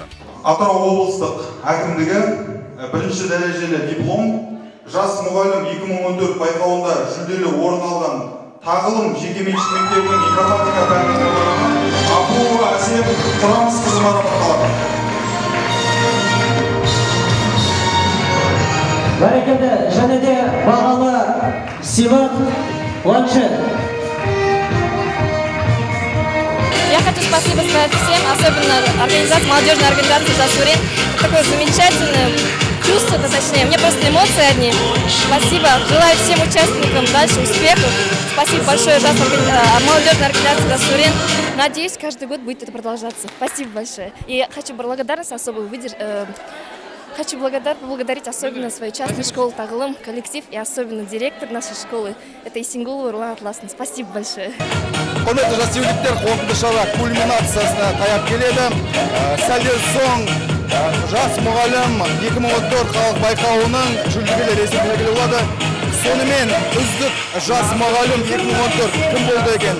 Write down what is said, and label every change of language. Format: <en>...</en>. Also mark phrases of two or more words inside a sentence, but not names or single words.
<kk>Атырау облыстық әкімдігі бірінші дәрежелі диплом, жас мұғалім 2014 байқауында жүлделі орын алған тағылым жекеменшік мектебінің информатика пәнінің мұғалімі Абуова Әсем Құрамысқызы марапатталды. Бәрекелді, және де бағалы сыйлық планшет.</kk> <ru>Я хочу спасибо сказать всем, особенно молодежной организации «Жасурин». Такое замечательное чувство, точнее, мне просто эмоции одни. Спасибо, желаю всем участникам дальше успехов. Спасибо большое молодежной организации «Жасурин». Надеюсь, каждый год будет это продолжаться. Спасибо большое. И хочу благодарность особую Хочу поблагодарить особенно свою частную школу «Тағылым», коллектив и особенно директор нашей школы. Это Исенгулова Руслан Атласовна. Спасибо большое.</ru> <kk>Құрметті жас студенттер, қорытынды шара кульминациясына таяп келеді. Сәлден соң жас мұғалім 2014 қалалық байқауының жүлдегерлері есепке белгілі болады. Сонымен үздік жас мұғалім 2014 кім болды екен?</kk>